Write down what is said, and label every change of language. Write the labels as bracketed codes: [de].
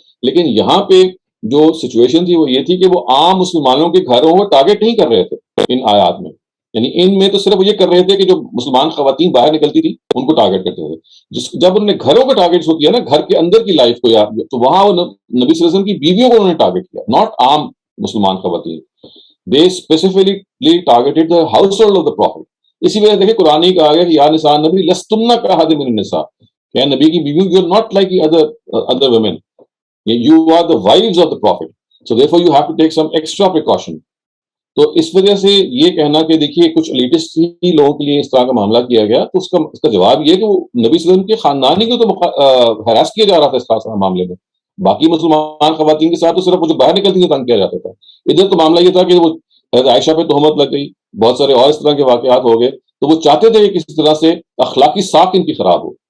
[ur] لیکن یہاں پہ جو سچویشن تھی وہ یہ تھی کہ وہ عام مسلمانوں کے گھروں کو ٹارگیٹ نہیں کر رہے تھے ان آیات میں. یعنی ان میں تو صرف یہ کر رہے تھے کہ جو مسلمان خواتین باہر نکلتی تھی ان کو ٹارگیٹ کرتے تھے. جب انہوں نے گھروں کو ٹارگیٹ کیا نا، گھر کے اندر کی لائف کو، تو وہاں وہ نبی صلی اللہ علیہ وسلم کی بیویوں کو انہوں نے ٹارگیٹ کیا، ناٹ عام مسلمان خواتین. [en] They specifically targeted the household of the Prophet. [ur] اسی وجہ سے دیکھیں قرآن ہی کہا گیا کہ [ar] یا نساء النبی لستن کاحد من النساء، [ur] کہ نبی کی بیویوں [en] you are not like the other women, you are the wives of the Prophet, so therefore you have to take some extra precaution. [ur] تو اس وجہ سے یہ کہنا کہ دیکھیے کچھ ایلیٹسٹ ہی لوگوں کے لیے اس طرح کا معاملہ کیا گیا، تو اس کا جواب یہ کہ وہ نبی صلی اللہ علیہ وسلم کے خاندان ہی کو تو ہراس کیا جا رہا تھا اس خاص معاملے میں. باقی مسلمان خواتین کے ساتھ تو صرف وہ جو باہر نکلتی تھی تنگ کیا جاتا تھا. ادھر تو معاملہ یہ تھا کہ وہ حضرت عائشہ پہ تہمت لگ گئی، بہت سارے اور اس طرح کے واقعات ہو گئے، تو وہ چاہتے تھے کہ کسی طرح سے اخلاقی ساکھ ان کی خراب ہو.